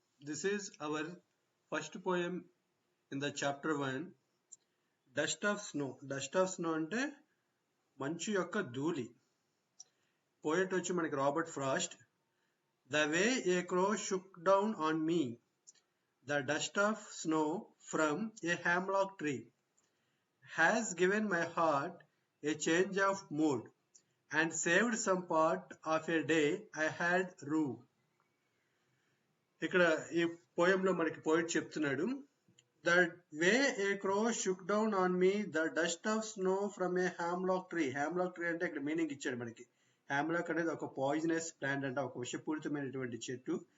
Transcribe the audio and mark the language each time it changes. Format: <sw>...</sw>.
<en>This is our first poem in the chapter 1. Dust of Snow.</en> <te>Dust of Snow అంటే మంచు యొక్క ధూళి. Poet వచ్చి మనకి Robert Frost.</te> <en>The way a crow shook down on me, the dust of snow from a hemlock tree, has given my heart a change of mood and saved some part of a day I had rue.</en> <te>ఇక్కడ ఈ పోయంలో మనకి poet చెప్తున్నాడు,</te> <en>The way a crow shook down on me the dust of snow from a hemlock tree.</en> <te>హ్యామ్లాక్ tree అంటే ఇక్కడ meaning ఇచ్చాడు మనకి. హ్యామ్లాక్ అనేది ఒక పాయిజనస్ ప్లాంట్ అంట, ఒక విషపూరితమైనటువంటి చెట్టు.</te>